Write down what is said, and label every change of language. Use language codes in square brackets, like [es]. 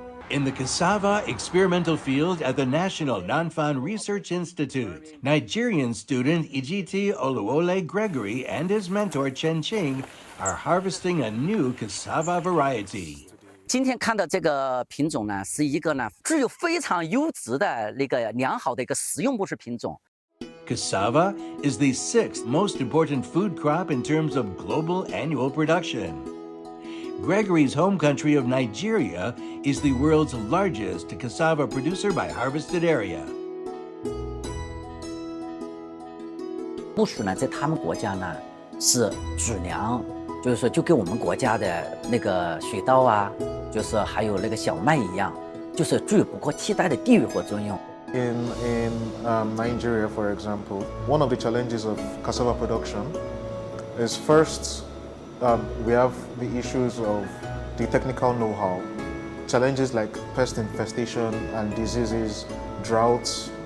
[en] In the cassava experimental field at the National Nanfan Research Institute, Nigerian student Ijiti Oluwole Gregory and his mentor Chen Qing are harvesting a new cassava variety. [zh] 今天看到这个品种呢，是一个呢具有非常优质的那个良好的一个食用木质品种。 [en] Cassava is the 6th most important food crop in terms of global annual production. Gregory's home country of Nigeria is the world's largest cassava producer by harvested area. [zh] 木薯呢，在他们国家呢是主粮，就是说就跟我们国家的那个水稻啊，就是还有那个小麦一样，就是具有不可替代的地域和作用。 [en] In Nigeria, for example, one of the challenges of cassava production is first, we have the issues of the technical know-how, challenges like pest infestation and diseases, droughts.